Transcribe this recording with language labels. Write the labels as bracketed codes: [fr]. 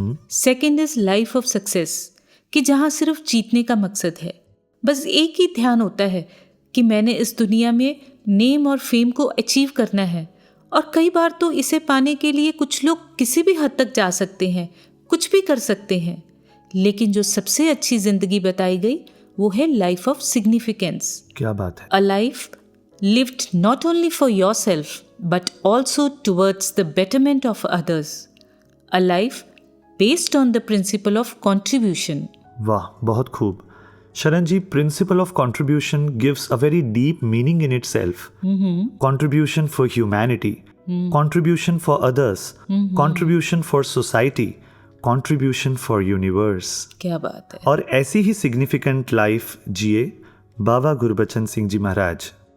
[en] second is life of success, [hi] कि जहाँ सिर्फ जीतने का मकसद है, बस एक ही ध्यान होता है कि मैंने इस दुनिया में नेम और फेम को अचीव करना है। और कई बार तो इसे पाने के लिए कुछ लोग किसी भी हद तक जा सकते हैं, कुछ भी कर सकते हैं। लेकिन जो सबसे अच्छी जिंदगी बताई गई वो है लाइफ ऑफ सिग्निफिकेंस। क्या बात है। [en] A life lived not only for yourself but also towards the betterment of others. A life based on the principle of contribution. [hi] वाह, बहुत खूब। [en] Sharan ji, principle of contribution gives a very deep meaning in itself. Contribution for humanity, contribution for others, contribution for society, contribution for universe. [hi] क्या बात है। और ऐसी ही significant life जिए बाबा गुरबचन सिंह जी महाराज।